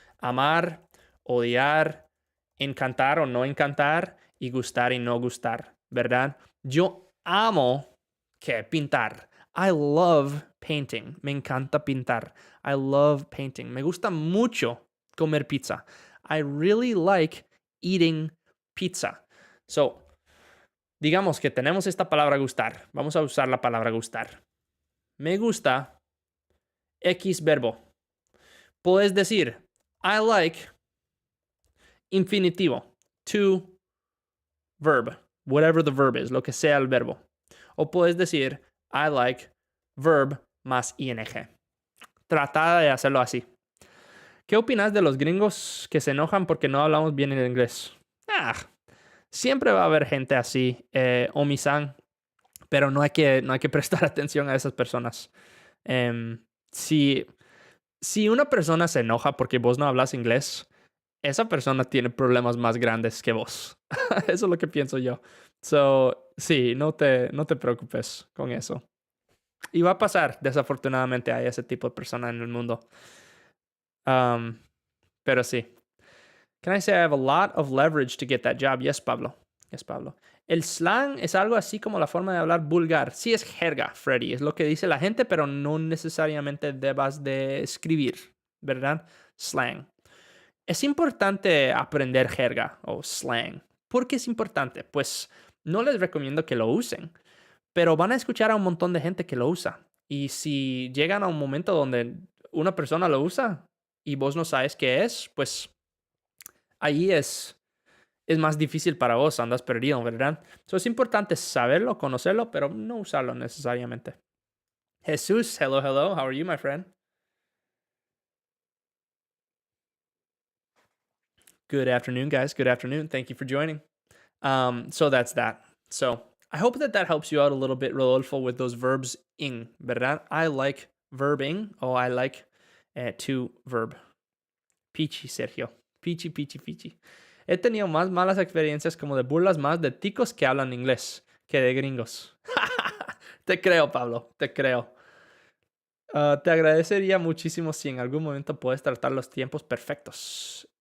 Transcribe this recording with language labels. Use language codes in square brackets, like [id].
[es] Amar, odiar, encantar o no encantar y gustar y no gustar, ¿verdad? Yo amo pintar. [en] I love painting. [es] Me encanta pintar. [en] I love painting. [es] Me gusta mucho comer pizza. [en] I really like eating pizza. [es] So, digamos que tenemos esta palabra gustar. Vamos a usar la palabra gustar. Me gusta X verbo. Puedes decir, [en] I like [es] infinitivo, [en] to verb, whatever the verb is, [es] lo que sea el verbo. O puedes decir, [en] I like verb [es] más ing. Trata de hacerlo así. ¿Qué opinas de los gringos que se enojan porque no hablamos bien el inglés? Siempre va a haber gente así, omisan, pero no hay que prestar atención a esas personas. Si una persona se enoja porque vos no hablas inglés, esa persona tiene problemas más grandes que vos. Eso es lo que pienso yo. So, sí, no te preocupes con eso. Y va a pasar, desafortunadamente, hay ese tipo de persona en el mundo. Pero sí. [en] Can I say I have a lot of leverage to get that job? Yes, Pablo. Yes, Pablo. [es] El slang es algo así como la forma de hablar vulgar. Sí, es jerga, Freddy. Es lo que dice la gente, pero no necesariamente debas de escribir, ¿verdad? Slang. Es importante aprender jerga o slang. ¿Por qué es importante? Pues no les recomiendo que lo usen, pero van a escuchar a un montón de gente que lo usa. Y si llegan a un momento donde una persona lo usa y vos no sabes qué es, pues ahí es más difícil para vos, andas perdido, ¿verdad? So, es importante saberlo, conocerlo, pero no usarlo necesariamente. [en] Jesús, hello, how are you, my friend? Good afternoon, guys. Good afternoon. Thank you for joining. So that's that. So I hope that helps you out a little bit, Rodolfo, with those verbs ing, ¿verdad? I like verbing, or I like to verb. Pichi, Sergio. Pichi. [es] He tenido más malas experiencias como de burlas más de ticos que hablan inglés que de gringos. Te creo, Pablo. Te creo. Te agradecería muchísimo si en algún momento puedes tratar los tiempos perfectos.